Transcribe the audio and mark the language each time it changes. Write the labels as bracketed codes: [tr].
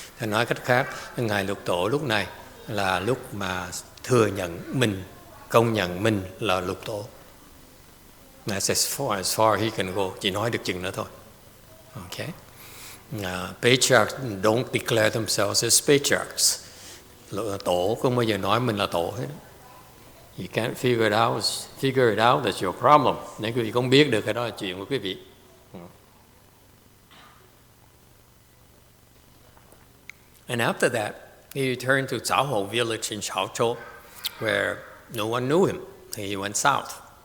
[vi] Thì nói cách khác, ngài Lục Tổ lúc này là lúc mà thừa nhận mình, công nhận mình là Lục Tổ. [en] That's as far he can go. [vi] Chỉ nói được chừng đó thôi. [en] Okay. Patriarchs don't declare themselves as patriarchs. [vi] Tổ không bao giờ nói mình là tổ hết. [en] You can't figure it out, that's your problem. [vi] Nếu quý vị không biết được cái đó là chuyện của quý vị. [en] And after that, he returned to Zhao Hou village in Chaozhou, where no one knew him. He went south.